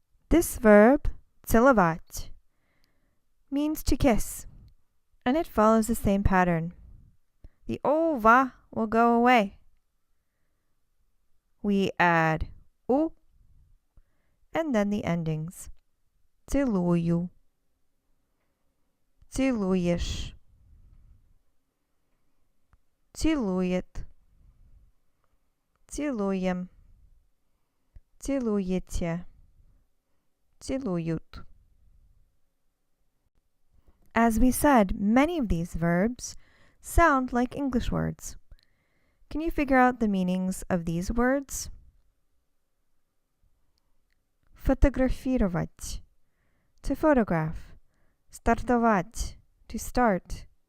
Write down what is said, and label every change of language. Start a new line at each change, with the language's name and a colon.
English: This verb, целовать, means to kiss, and it follows the same pattern. The ova will go away. We add u, and then the endings.
Russian: Целую, целуешь, целует, целуем, целуете, целуют.
English: As we said, many of these verbs sound like English words. Can you figure out the meanings of these words? Фотографировать, to photograph. Стартовать, to start.